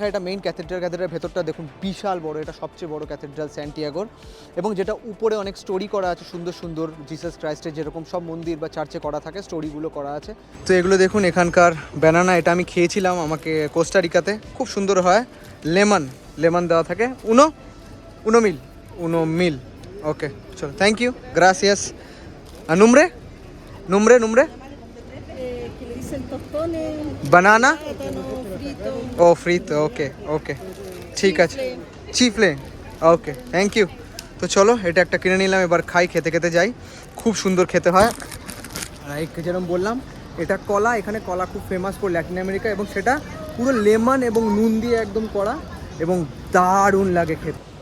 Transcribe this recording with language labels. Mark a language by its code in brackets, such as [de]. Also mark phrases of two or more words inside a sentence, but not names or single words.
[bn] এটা [en] main cathedral's [bn] ভেতরটা দেখুন বিশাল বড়। এটা সবচেয়ে বড় ক্যাথিড্রাল স্যান্টিয়াগোর। এবং যেটা উপরে অনেক স্টোরি করা আছে, সুন্দর সুন্দর জিসাস ক্রাইস্টের যেরকম সব মন্দির বা চার্চে করা থাকে, স্টোরিগুলো করা আছে। তো এগুলো দেখুন, এখানকার ব্যানানা। এটা আমি খেয়েছিলাম আমাকে কোস্টারিকাতে, খুব সুন্দর হয়। লেমন দেওয়া থাকে। [es] uno mil. [bn] ওকে, চলো, [en] thank you, [bn] গ্রাসিয়াস। nombre [es] Que le dicen tostones, banana plátano frito, [bn] ও ফ্রিতে। ওকে, ঠিক আছে। চিফলে, ওকে, [en] thank you. [bn] তো চলো, এটা একটা কিনে নিলাম, এবার খাই, খেতে খেতে যাই। খুব সুন্দর খেতে হয়। যেরকম বললাম, এটা কলা। এখানে কলা খুব [en] famous for Latin America, [bn] এবং সেটা পুরো লেমন এবং নুন দিয়ে একদম করা, এবং দারুণ লাগে খেতে।